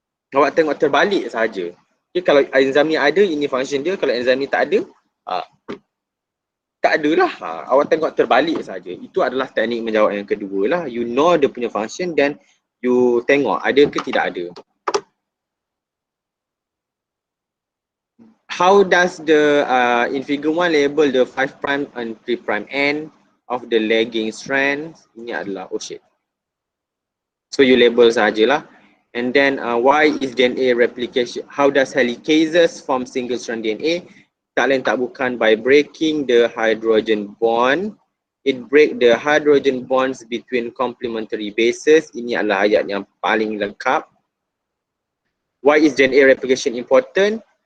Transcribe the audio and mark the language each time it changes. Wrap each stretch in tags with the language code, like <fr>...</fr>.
<ms>Awak tengok terbalik saja. Okay, kalau enzim ni ada, ini function dia. Kalau enzim ni tak ada, tak adalah. Awak tengok terbalik saja. Itu adalah teknik menjawab yang kedua lah. You know dia punya function dan you tengok ada ke tidak ada.</ms> <en>How does the in figure 1 label the 5' and 3' end of the lagging strands?</en> <ms>Ini adalah</ms> <en>oh shit. So you label sajalah. And then why is DNA replication? How does helicases form single strand DNA?</en> <ms>Tak lain tak bukan</ms> <en>by breaking the hydrogen bond. It break the hydrogen bonds between complementary bases.</en> <ms>Ini adalah ayat yang paling lengkap.</ms> <en>Why is DNA replication important?</en>